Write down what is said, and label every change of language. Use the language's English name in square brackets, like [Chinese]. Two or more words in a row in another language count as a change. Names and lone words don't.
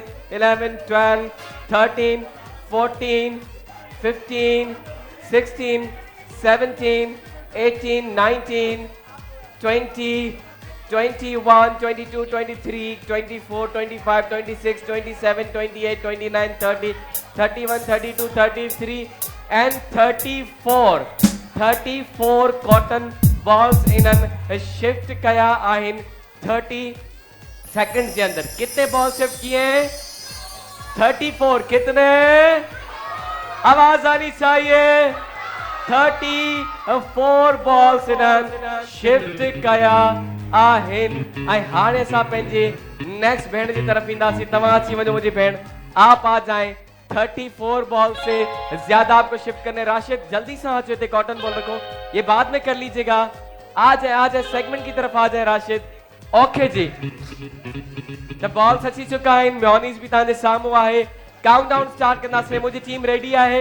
[Sindhi] 11 12 13 14 15 16 17 18 19 20 21 22 23 24 25 26 27 28 29 30 31 32 33 and 34 [English] cotton balls [Sindhi] इन्हनि शिफ्ट कया आहिनि। [Urdu] 30 سیکنڈ کے اندر کتنے بال شفٹ کیے ہیں? 34۔ کتنے؟ آواز آنی چاہیے. [Sindhi] 34 बॉल्स इन्हनि शिफ्ट कया आहिनि। ऐं हाणे असां पंहिंजे नेक्स्ट भेण जी तरफ ईंदासीं। तव्हां अची वञो मुंहिंजी भेण, [Urdu] آپ آ جائیں. 34 بال سے زیادہ آپ کو شفٹ کرنے. راشد جلدی سے آ جائے, [English] cotton ball [Urdu] رکھو، یہ بعد میں کر لیجیے گا. آ جائے سیگمنٹ کی طرف آ جائے راشد. [Sindhi] ओके जी, [English] the ball [Sindhi] अची चुका है, म्योनीस भी तव्हांजे साम्हूं आहे। काउंटडाउन स्टार्ट कंदासीं, मुंहिंजी टीम रेडी आहे।